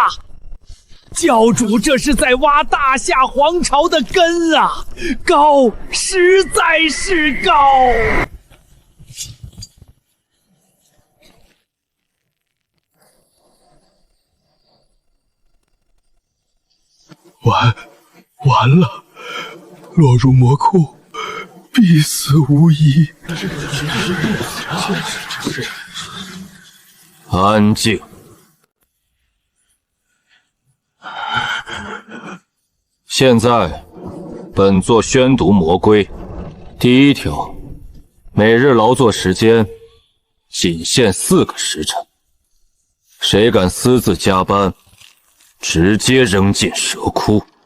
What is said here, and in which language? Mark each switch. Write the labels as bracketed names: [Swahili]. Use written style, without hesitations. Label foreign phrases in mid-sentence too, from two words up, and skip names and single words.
[Chinese] 教主這是在挖大夏皇朝的根啊，高，實在是高。完了，落入魔窟，必死無疑。安靜。現在，本座宣讀魔規。第1條，每日勞作時間僅限4個時辰，誰敢私自加班，直接扔進蛇窟。